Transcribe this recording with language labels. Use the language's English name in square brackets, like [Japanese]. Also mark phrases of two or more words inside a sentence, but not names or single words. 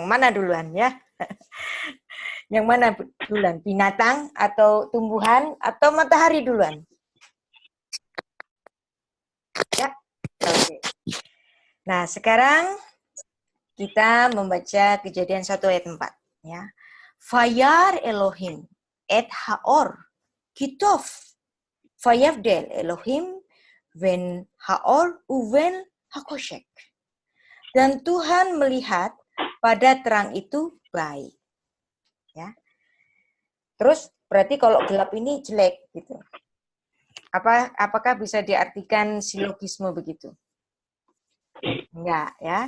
[Indonesian] Mana duluan ya? Yang mana duluan? Binatang atau tumbuhan atau matahari duluan? Ya, oke. Nah, sekarang kita membaca Kejadian 1 ayat 4. Ya. [Hebrew] וירא אלוהים את האור כי טוב ויבדל אלוהים בין האור ובין החושך. [Indonesian] Dan Tuhan melihat pada terang itu baik. Ya. Terus berarti kalau gelap ini jelek gitu. Apakah bisa diartikan silogisme begitu? Enggak ya.